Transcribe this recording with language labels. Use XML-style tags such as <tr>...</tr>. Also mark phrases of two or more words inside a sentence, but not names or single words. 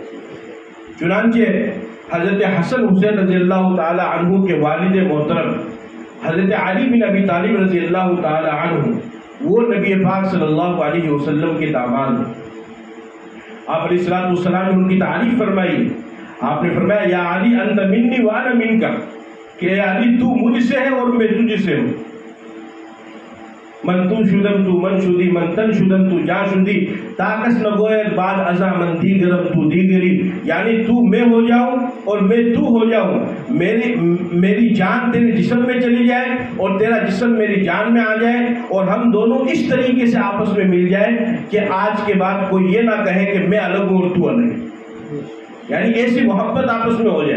<ur>چنانچہ حضرت حسن حسین</ur> <ar>رضی اللہ تعالی عنہ</ar> <ur>کے والد محترم حضرت علی بن ابی طالب</ur> <ar>رضی اللہ تعالی عنہ</ar> <ur>وہ نبی پاک</ur> <ar>صلی اللہ علیہ وسلم</ar> <ur>کے داماد ہیں. آپ</ur> <ar>علیہ الصلوۃ والسلام</ar> <ur>نے ان کی تعریف فرمائی. آپ نے فرمایا</ur> <ar>یا علی انت منی وانا منک،</ar> <ur>کہ علی تو مجھ سے ہے اور میں تجھ سے ہوں.</ur> <fa>من تو شدم تو من شدی من تن شدم تو جا شدی تاکس نگوید بعد ازا من دیگرم تو دیگری،</fa> <ur>یعنی تو میں ہو جاؤں اور میں تو ہو جاؤں، میری جان تیرے جسم میں چلی جائے اور تیرا جسم میری جان میں آ جائے، اور ہم دونوں اس طریقے سے آپس میں مل جائیں کہ آج کے بعد کوئی یہ نہ کہے کہ میں الگ ہوں اور تو الگ ہے، یعنی ایسی محبت آپس میں ہو جائے۔</ur>